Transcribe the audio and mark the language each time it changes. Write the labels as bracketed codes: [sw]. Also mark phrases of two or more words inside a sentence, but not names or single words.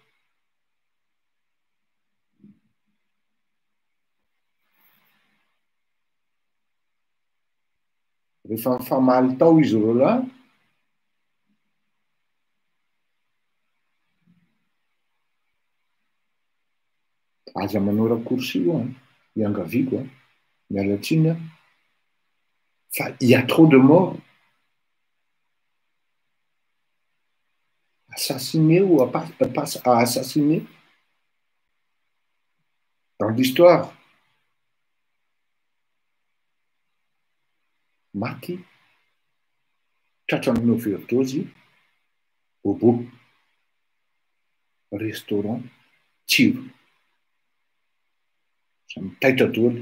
[mg] Rehefa mifamaly tao izy reo lahy, aza manao raccourci io iangaviako mialatsiny fa [fr] il y a trop de morts. Assassiné ou à assassiner dans l'histoire. [mg] Maty tratran'ny overdose Bobo restaurant tsiro. Samy taitra daholo.